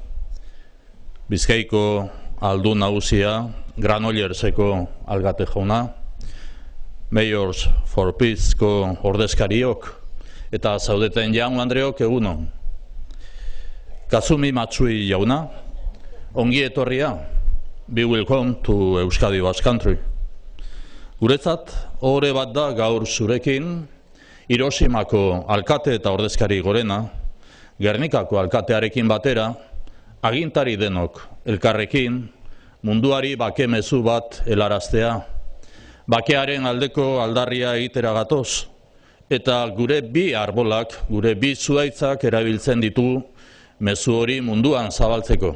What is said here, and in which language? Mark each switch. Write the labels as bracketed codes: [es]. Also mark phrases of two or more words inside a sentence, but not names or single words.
[eu] Bizkaiko aldun nagusia, Granollerseko alkate jauna, Mayors for Peaceko ordezkariok, eta zaudeten jaun andreok egunon. Kazumi Matsui jauna, ongi etorria, [en] be welcome to Euskadi Basque Country. [eu] Guretzat, ohore bat da gaur zurekin, Hiroshimako alkate eta ordezkari gorena, Gernikako alkatearekin batera, agintari denok elkarrekin, munduari bake mezu bat helaraztea, bakearen aldeko aldarria egitera gatoz, eta gure bi arbolak, gure bi zuhaitzak erabiltzen ditu mezu hori munduan zabaltzeko.